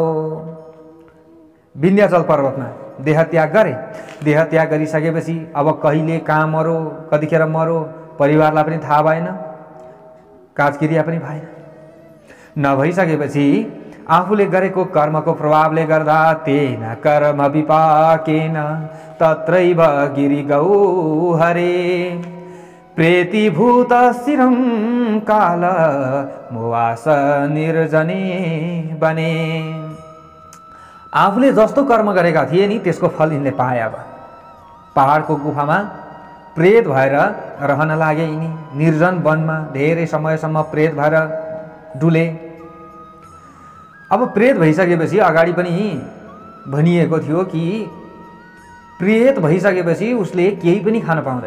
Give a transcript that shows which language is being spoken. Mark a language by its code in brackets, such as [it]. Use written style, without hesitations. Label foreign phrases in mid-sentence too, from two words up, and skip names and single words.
[ne] विन्ध्याचल पर्वतमा देह त्याग गरे। देह त्याग गरिसकेपछि अब कहिले कहाँ मरो, कतिखेर मरो, परिवारलाई पनि थाहा भएन, काजक्रिया पनि भएन। नभइसकेपछि आफूले गरेको कर्मको प्रभावले गर्दा [sa] तेन कर्म विपाकेन तत्रैव गिरिगौ हरे प्रेतिभूत शिरं काल मुवास निर्जने बने। [ne] आफूले जस्तो कर्म गरेका थिए नि त्यसको फल यिनले पाए। अब पहाडको गुफामा प्रेत भएर रहन लागे यिनी, निर्जन वनमा धेरै समयसम्म प्रेत भएर डुले। अब प्रेत भइसकेपछि अगाडि पनि भनिएको थियो कि प्रेत भइसकेपछि उसले केही पनि खान पाउँदैन।